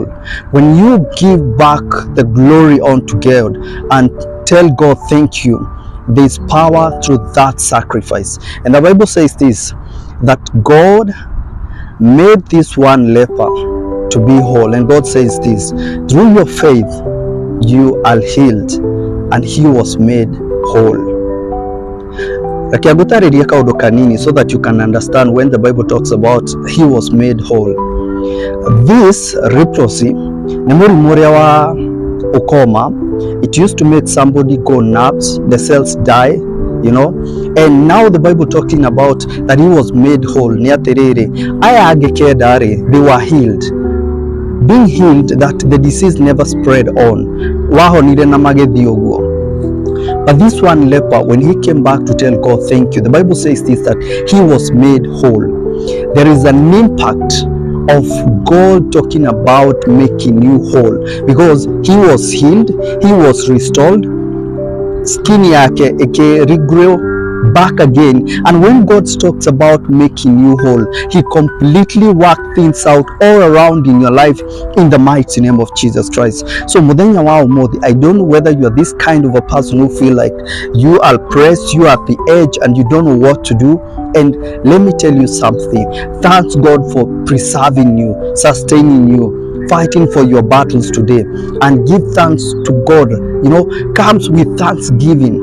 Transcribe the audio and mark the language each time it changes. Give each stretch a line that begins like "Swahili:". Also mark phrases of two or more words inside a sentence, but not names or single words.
English: When you give back the glory unto God and tell God thank you, there is power through that sacrifice. And the Bible says this, that God made this one leper to be whole. And God says this, through your faith you are healed, and he was made whole.
Kikuyu: Rakiagutariria kaundu kanini
English: so that you can understand when the Bible talks about he was made whole. This leprosy
Kikuyu: ni mũrimũ ũrĩa wa ukoma.
English: It used to make somebody go nuts, the cells die, you know. And now the Bible talking about that he was made whole.
Kikuyu: Ni atiriri aya angĩkenda rĩ,
English: they were healed. Being healed, that the disease never spread on.
Kikuyu: Wahonire na magethi ũguo.
English: But this one leper, when he came back to tell God thank you, the Bible says this, that he was made whole. There is an impact of God talking about making you whole, because he was healed, he was restored, skin yake regrow back again. And when God talks about making you whole, he completely worked things out all around in your life in the mighty name of Jesus Christ.
Kikuyu: So muthenya wa umuthi,
English: I don't know whether you are this kind of a person who feel like you are pressed, you are at the edge and you don't know what to do. And let me tell you something, thanks God for preserving you, sustaining you, fighting for your battles today, and give thanks to God, you know, comes with thanksgiving.